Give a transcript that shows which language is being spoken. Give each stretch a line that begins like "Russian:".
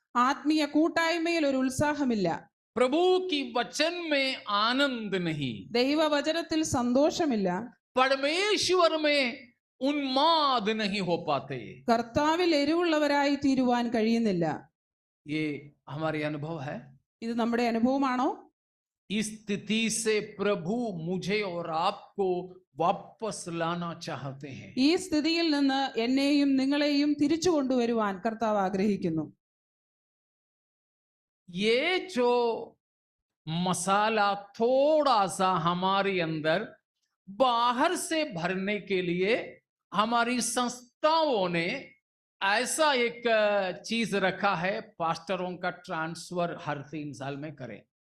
Malayalam: ആത്മീയ കൂട്ടായ്മയിൽ ഒരു ഉത്സാഹമില്ല,
Hindi: प्रभु की वचन में आनंद नहीं,
Malayalam: ദൈവവചനത്തിൽ സന്തോഷമില്ല,
Hindi: परमेश्वर में उन्माद नहीं हो पाते.
Malayalam: കർത്താവിൽ എരിവുള്ളവരായി തീരുവാൻ കഴിയുന്നില്ല.
Hindi: ये हमारे अनुभव है.
Malayalam: ഇത് നമ്മുടെ അനുഭവമാണോ?
Hindi: इस स्थिति से प्रभु मुझे और आपको वापस लाना चाहते हैं.
Malayalam: ഈ സ്ഥിതിയിൽ നിന്ന് എന്നെയും നിങ്ങളെയും തിരിച്ചു കൊണ്ടുവരുവാൻ കർത്താവ് ആഗ്രഹിക്കുന്നു.
Hindi: ये जो मसाला थोड़ा सा हमारे अंदर बाहर से भरने के लिए हमारी संस्थाओं ने ऐसा एक चीज रखा है, पास्टरों का ट्रांसफर हर 3 साल में करें.